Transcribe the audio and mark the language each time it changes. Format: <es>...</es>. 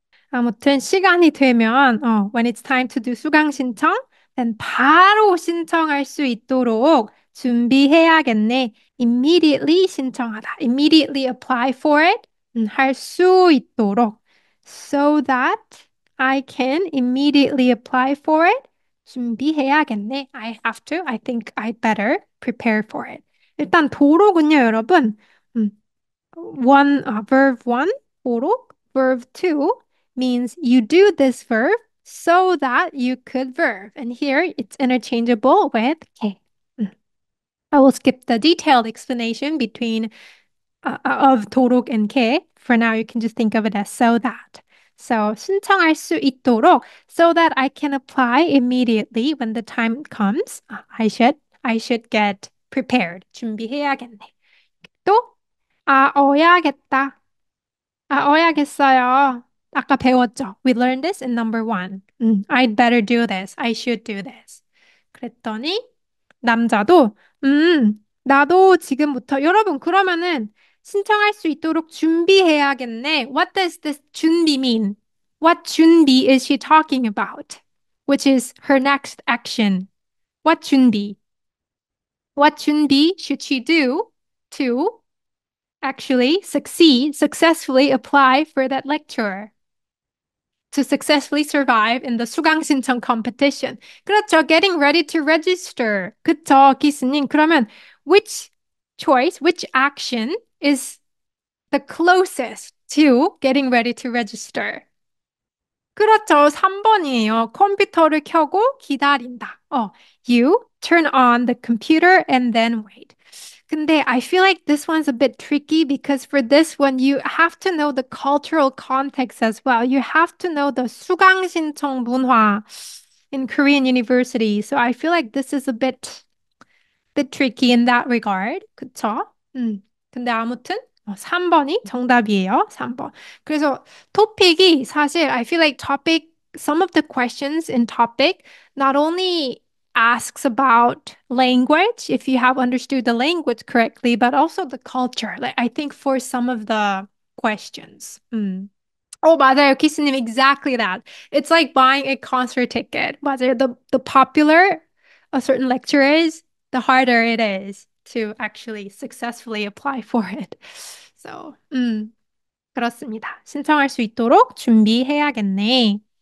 <ko>아무튼 시간이 되면</ko> <en>when it's time to do</en> <ko>수강 신청, then 바로 신청할 수 있도록 준비해야겠네.</ko> <en>Immediately 신청하다. Immediately apply for it.</en> <ko>할 수 있도록.</ko> <en>So that I can immediately apply for it.</en> <ko>준비해야겠네.</ko> <en>I think I better prepare for it.</en> <ko>일단 도록은요, 여러분.</ko> <en>Verb one,</en> <ko>도록.</ko> <en>Verb two means you do this verb so that you could verb. And here it's interchangeable with K. I will skip the detailed explanation between of 도록 and K. For now, you can just think of it as so that. So</en> <ko>신청할 수 있도록</ko> <en>so that I can apply immediately when the time comes. I should get prepared.</en> <ko>준비해야겠네. 또 어야겠다. 어야겠어요. 아까 배웠죠?</ko> <en>We learned this in number one. I'd better do this. I should do this.</en> <ko>그랬더니 남자도 나도 지금부터 여러분 그러면은 신청할 수 있도록 준비해야겠네.</ko> <en>What does this 준비 mean? What 준비 is she talking about? Which is her next action. What 준비? What 준비 should she do to actually successfully apply for that lecturer? To successfully survive in the 수강 신청 competition.</en> <ko>그렇죠.</ko> <en>Getting ready to register.</en> <ko>그쵸, 기스님.</ko> <en>그러면 which choice, which action is the closest to getting ready to register?</en> <ko>그렇죠. 3번이에요. 컴퓨터를 켜고 기다린다.</ko> <en>You turn on the computer and then wait. 근데 I feel like this one's a bit tricky because for this one, you have to know the cultural context as well. You have to know the 수강 신청 문화 in Korean university. So I feel like this is a bit tricky in that regard.</en> <ko>그쵸? 근데 아무튼 3번이 정답이에요. 3번. 그래서 토픽이 사실</ko> <en>I feel like topic some of the questions in topic not only asks about language if you have understood the language correctly but also the culture. Like I think for some of the questions.</en> <ko>맞아요.</ko> <en>키스님, exactly that. It's like buying a concert ticket.</en> <ko>맞아요.</ko> <en>The popular a certain lecture is, the harder it is to actually successfully apply for it.</en> <ko>So, 그렇습니다. 신청할 수 있도록 준비해야겠네.</ko>